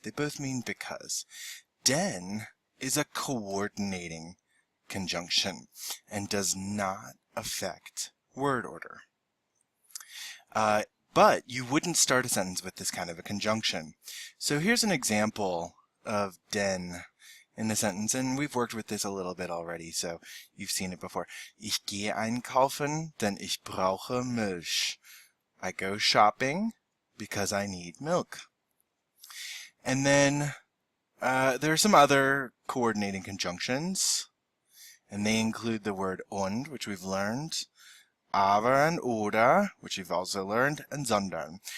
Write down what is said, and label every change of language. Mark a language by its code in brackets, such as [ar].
[en] They both mean because. Denn is a coordinating conjunction and does not affect word order. But you wouldn't start a sentence with this kind of a conjunction. So here's an example of denn in a sentence, and we've worked with this a little bit already, so you've seen it before. [de] Ich gehe einkaufen, denn ich brauche Milch. [en] I go shopping because I need milk. And then there are some other coordinating conjunctions. And they include the word und, which we've learned, aber and oder, which we've also learned, and sondern.